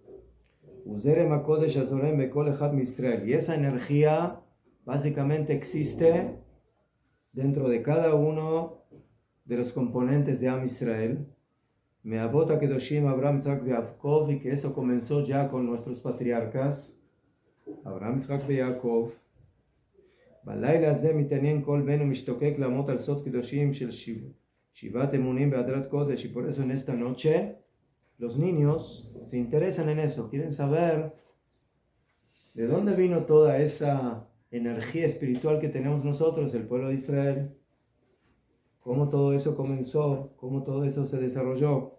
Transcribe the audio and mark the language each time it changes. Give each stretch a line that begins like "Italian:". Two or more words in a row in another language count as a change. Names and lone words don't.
Spanish: Y esa energía básicamente existe dentro de cada uno de los componentes de Am Israel.
Hebrew: מאבות הקדושים Abraham, Yitzhak Yaakov,
Spanish: y que eso comenzó ya con nuestros patriarcas Abraham, Yitzhak y Yaakov.
Hebrew: בלילה הזה מתעניין כל בן ומשתוקק לעמוד על סוד קדושים של שיבת אמונים בהדרת קודש,
Spanish: y por eso en esta noche los niños se interesan en eso, quieren saber de dónde vino toda esa energía espiritual que tenemos nosotros, el pueblo de Israel, cómo todo eso comenzó, cómo todo eso se desarrolló.